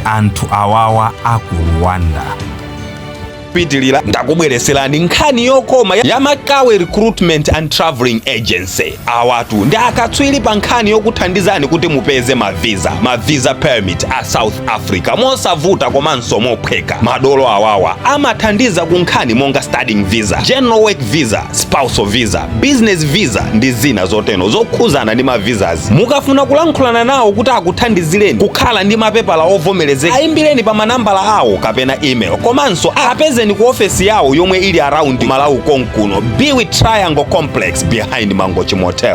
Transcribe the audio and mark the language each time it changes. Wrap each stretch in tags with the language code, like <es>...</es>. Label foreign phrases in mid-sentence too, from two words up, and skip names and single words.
<ny>Anthu awawa aku Rwanda. Pitilira ndakubwereserani nkhani yokoma ya Makawe Recruitment and Traveling Agency. Awatu ndi akatswiri pa nkhani yokuthandizani kuti mupeze mavisa permit a South Africa mosavuta komanso mophweka. Madolo awawa amathandiza ku nkhani monga</ny> <en>studying visa, general work visa, spousal visa, business visa</en> <ny>ndi zina zoteno zokhuzana ndi mavisas. Mukafuna kulankhulana nawo kuti akuthandizireni kukhala ndi mapepala ovomerezeka, ayimbireni pa manambala awo kapena email, komanso apeze ni ku ofesi yawo yomwe ili around Malawi konkuno, Biwi Triangle Complex behind Mangochi Motel.</ny>